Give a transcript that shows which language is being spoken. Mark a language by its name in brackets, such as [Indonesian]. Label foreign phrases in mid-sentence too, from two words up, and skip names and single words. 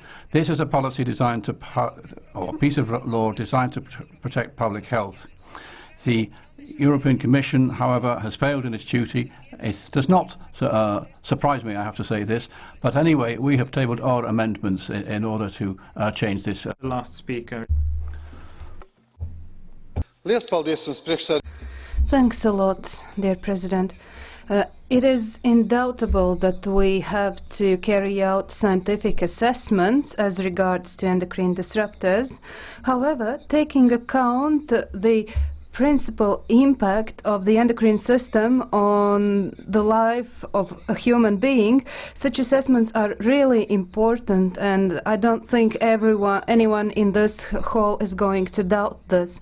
[English] This is a policy designed to, or a piece of law designed to protect public health. The European Commission, however, has failed in its duty. It does not surprise me, I have to say this, but anyway, we have tabled our amendments in order to change this. The last speaker. [Latvian] Liels paldies jums, priekšsēdētāj. [English] Thanks a lot, dear President. It is undoubtable that we have to carry out scientific assessments as regards to endocrine disruptors. However, taking account the principal impact of the endocrine system on the life of a human being, such assessments are really important, and I don't think anyone in this hall is going to doubt this.